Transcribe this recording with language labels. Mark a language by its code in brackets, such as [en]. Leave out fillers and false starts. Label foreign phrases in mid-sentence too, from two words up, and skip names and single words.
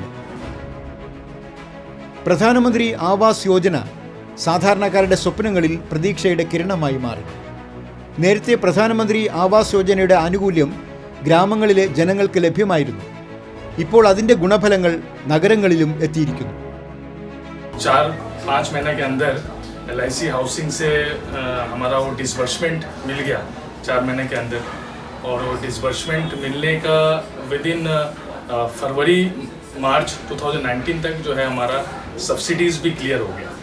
[ml] പ്രധാനമന്ത്രി ആവാസ് യോജന സാധാരണക്കാരുടെ സ്വപ്നങ്ങളിൽ പ്രതീക്ഷയുടെ കിരണമായി മാറി. നേരത്തെ പ്രധാനമന്ത്രി ആവാസ് യോജനയുടെ ആനുകൂല്യം ഗ്രാമങ്ങളിലെ ജനങ്ങൾക്ക് ലഭ്യമായിരുന്നു. ഇപ്പോൾ അതിൻ്റെ ഗുണഫലങ്ങൾ നഗരങ്ങളിലും എത്തിയിരിക്കുന്നു. [hi] 4-5 महीने के अंदर LIC हाउसिंग से हमारा वो डिसबर्समेंट मिल गया 4 महीने के अंदर. और वो डिसबर्समेंट मिलने का विदिन फरवरी मार्च 2019 तक जो है हमारा सब्सिडीज़ भी क्लियर हो गया.